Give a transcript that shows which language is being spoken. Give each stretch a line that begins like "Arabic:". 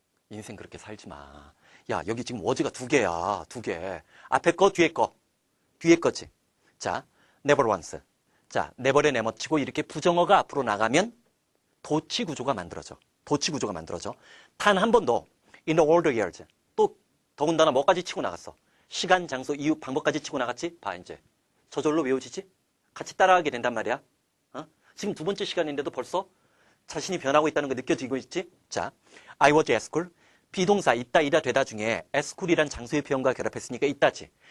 Korean: 인생 그렇게 살지 마. 야, 여기 지금 워즈가 두 개야. 두 개. 앞에 거, 뒤에 거. 뒤에 거지. 자,
English: never once.
Korean: 자, never에 내멋치고 이렇게 부정어가 앞으로 나가면 도치 구조가 만들어져. 도치 구조가 만들어져. 단 한 번도
English: in the older years.
Korean: 또 더군다나 뭐까지 치고 나갔어? 시간, 장소, 이유, 방법까지 치고 나갔지? 봐, 이제. 저절로 외워지지? 같이 따라하게 된단 말이야. 지금 두 번째 시간인데도 벌써 자신이 변하고 있다는 거 느껴지고 있지?
English: 자, I was at school.
Korean: 비동사 있다, 이다, 되다 중에
English: at school
Korean: 이란 장소의 표현과 결합했으니까 있다지.